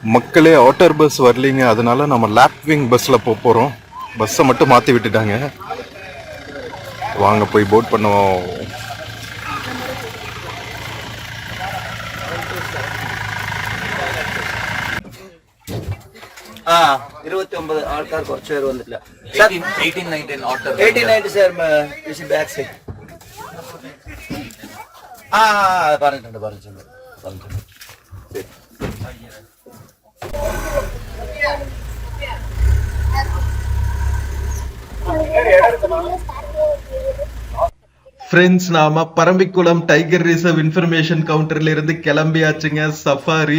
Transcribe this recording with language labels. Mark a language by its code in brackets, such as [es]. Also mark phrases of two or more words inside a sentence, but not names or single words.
[ta] மக்களே [en] outer bus [ta] வரலீங்க, அதனால நம்ம லேப்விங் பஸ்ஸில் போகிறோம். பஸ்ஸை மட்டும் மாற்றி விட்டுட்டாங்க. வாங்க போய் போட் பண்ணுவோம். [ml] ആ 29 ആൾക്കാർ കുറച്ച് പേര് വന്നിട്ടില്ല. [en] 1890 sir back side. [ml] പറഞ്ഞിട്ടുണ്ട്. [ta] ஃப்ரெண்ட்ஸ், நாம பரம்பிக்குளம் டைகர் ரிசர்வ் இன்ஃபர்மேஷன் கவுண்டர்ல இருந்து கிளம்பியாச்சுங்க சஃபாரி.